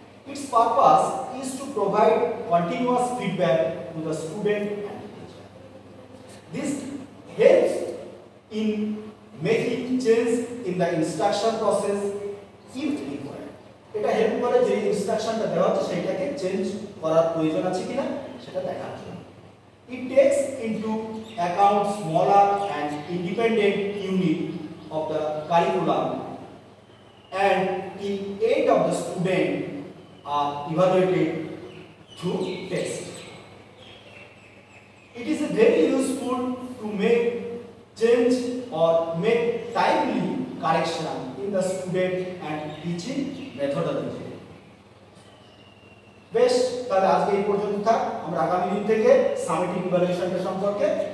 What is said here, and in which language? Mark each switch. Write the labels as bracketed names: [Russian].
[English] Its purpose is to provide continuous feedback to the student and teacher. This helps in making change in the instruction process if required. [Bangla] এটা help করে যে ইনস্ট্রাকশনটা দেওয়া হচ্ছে সেটাকে change করার প্রয়োজন আছে কিনা সেটা দেখার জন্য। [English] It takes into account smaller and independent unit of the curriculum and in aid of the student are evaluated through test. It is very useful to make change or make timely correction in the student and teaching methodology. [Bangla] বেশ, তাহলে আজকে এই পর্যন্ত থাক। আমরা আগামী দিন থেকে সামেটিভ ইভালুয়েশনটা সম্পর্কে